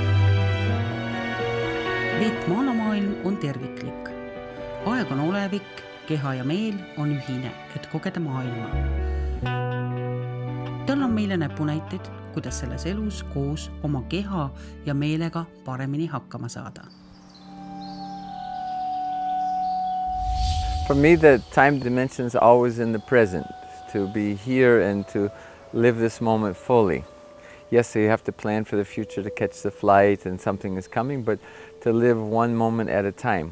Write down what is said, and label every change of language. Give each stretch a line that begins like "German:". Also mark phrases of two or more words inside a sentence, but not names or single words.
Estonian: Veetmaana maailm on terviklik. Aeg on olevik keha ja meel on ühine, et kogeda maailma. Tal on meile näpunäiteid, kuidas selles elus koos oma keha ja meelega paremini hakkama saada.
English: For me, the time dimension is always in the present, to be here and to live this moment fully. Yes, you have to plan for the future to catch the flight and something is coming, but to live one moment at a time.